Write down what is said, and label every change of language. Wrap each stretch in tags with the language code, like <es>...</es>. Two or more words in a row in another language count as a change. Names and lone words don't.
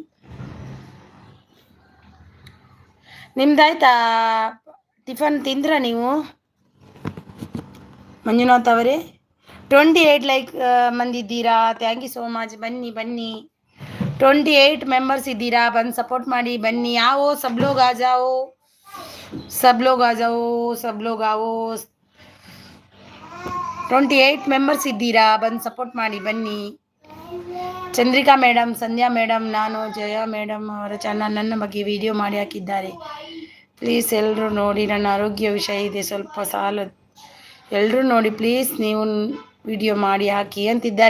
<kn>ನಿಮ್ದಾಯ್ತಾ ಟಿಫನ್? ತಿಂದ್ರ ನೀವು ಮಂಜುನಾಥ್ ಅವರೇ? 28 ಲೈಕ್ ಮಂದಿದ್ದೀರಾ?</kn> <en>thank you so much.</en> <kn>ಬನ್ನಿ ಬನ್ನಿ. 28 ಮೆಂಬರ್ಸ್ ಇದ್ದೀರಾ? ಬಂದು ಸಪೋರ್ಟ್ ಮಾಡಿ ಬನ್ನಿ.</kn> <hi>आओ सब लोग आ जाओ, सब लोग आ जाओ, सब लोग आओ.</hi> <kn>28 ಮೆಂಬರ್ಸ್ ಇದ್ದೀರಾ? ಬಂದು ಸಪೋರ್ಟ್ ಮಾಡಿ ಬನ್ನಿ. ಚಂದ್ರಿಕಾ ಮೇಡಮ್, ಸಂಧ್ಯಾ ಮೇಡಮ್, ನಾನು ಜಯ ಮೇಡಮ್ ಅವರ ಚಾನಲ್ ನನ್ನ ಬಗ್ಗೆ ವಿಡಿಯೋ ಮಾಡಿ ಹಾಕಿದ್ದಾರೆ. ಪ್ಲೀಸ್ ಎಲ್ಲರೂ ನೋಡಿ. ನನ್ನ ಆರೋಗ್ಯ ವಿಷಯ ಇದೆ, ಸ್ವಲ್ಪ ಸಾಲ. ಎಲ್ಲರೂ ನೋಡಿ ಪ್ಲೀಸ್. ನೀವು ವಿಡಿಯೋ ಮಾಡಿ ಹಾಕಿ ಅಂತಿದ್ದಾರೆ.</kn>